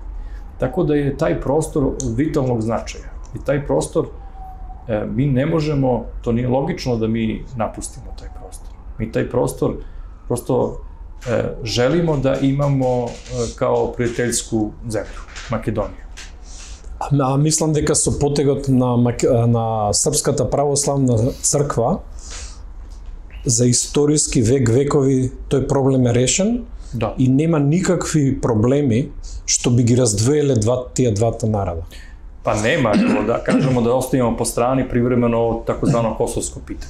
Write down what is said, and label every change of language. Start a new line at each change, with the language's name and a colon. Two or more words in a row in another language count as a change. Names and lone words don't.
Serbian: Tako da je taj prostor vitalnog značaja. I taj prostor, mi ne možemo, to nije logično da mi napustimo taj prostor. Mi taj prostor prosto želimo da imamo kao prijateljsku zemlju, Makedoniju. A mislim
Macedonian: дека со потегот на Српската православна црква за историски векови тој проблем е решен и нема никакви проблеми што би ги раздвоиле тие двата народа.
Serbian: Па нема, да кажемо да оставимо по страни привремено такозвано косовско питање.